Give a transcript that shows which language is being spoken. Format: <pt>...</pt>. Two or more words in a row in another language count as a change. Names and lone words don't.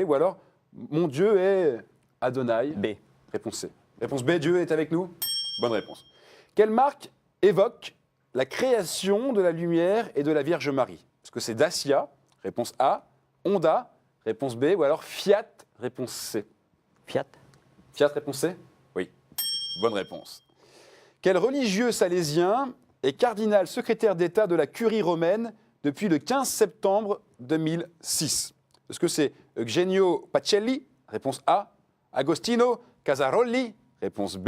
<fr>Ou alors, mon Dieu est Adonai, B. réponse C. Réponse B, Dieu est avec nous. Bonne réponse. Quelle marque évoque la création de la lumière et de la Vierge Marie? Est-ce que c'est Dacia, réponse A. Honda, réponse B. Ou alors Fiat, réponse C. Fiat. Fiat, réponse C? Oui. Bonne réponse. Quel religieux salésien est cardinal secrétaire d'État de la Curie romaine depuis le 15 septembre 2006? Est-ce que c'est Eugenio Pacelli? Réponse A. Agostino Casarolli? Réponse B.</fr>